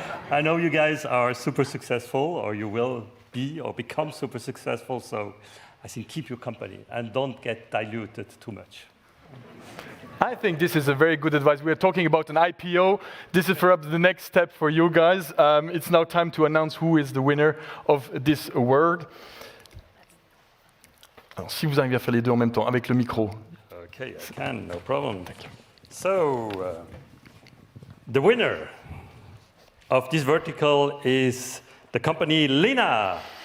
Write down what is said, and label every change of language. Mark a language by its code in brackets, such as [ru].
[en] I know you guys are super successful, or you will be or become super successful, so I think keep your company and don't get diluted too much. I think this is a very good advice. We are talking about an IPO. This is perhaps the next step for you guys. It's now time to announce who is the winner of this award. [fr] Alors, si vous arrivez à faire les deux en même temps, avec le micro. [en] Okay, I can, no problem. So, the winner of this vertical is the company Lina.